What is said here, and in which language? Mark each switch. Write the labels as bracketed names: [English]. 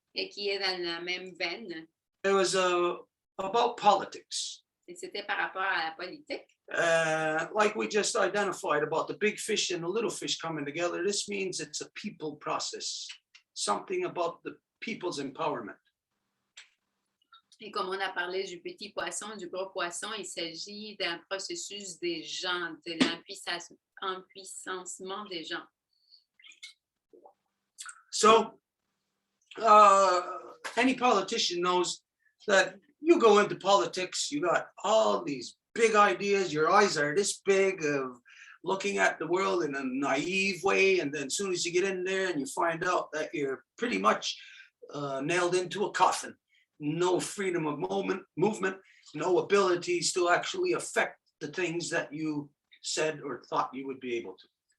[French] Et qui est dans la même veine. [English] It was about politics. [French] Et c'était par rapport à la politique. [English] Like we just identified about the big fish and the little fish coming together, this means it's a people process, something about the people's empowerment. [French] Et comme on a parlé du petit poisson, du gros poisson, il s'agit d'un processus des gens, de l'empuissancement des gens. [English] So any politician knows that you go into politics, you got all these big ideas, your eyes are this big of looking at the world in a naive way, and then as soon as you get in there and you find out that you're pretty much nailed into a coffin, no freedom of movement, no abilities to actually affect the things that you said or thought you would be able to.